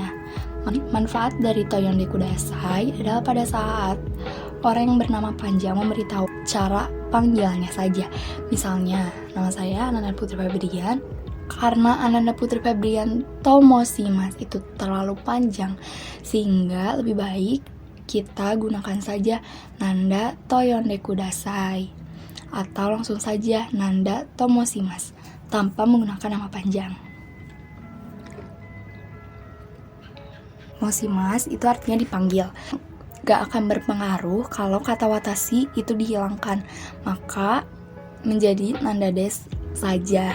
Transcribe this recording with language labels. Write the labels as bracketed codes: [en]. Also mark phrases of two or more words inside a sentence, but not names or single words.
[id] Manfaat dari [ja] と呼んでください [id] adalah pada saat orang yang bernama panjang memberitahu cara panggilannya saja. Misalnya, nama saya Ananda Putri Febrian. Karena Ananda Putri Febrian [ja] と申します [id] itu terlalu panjang, sehingga lebih baik kita gunakan saja Nanda [ja] と呼んでください. [id] Atau langsung saja Nanda [ja] と申します [id] tanpa menggunakan nama panjang. Moshimasu itu artinya dipanggil. Gak akan berpengaruh kalau kata watashi itu dihilangkan, maka menjadi Nanda des saja.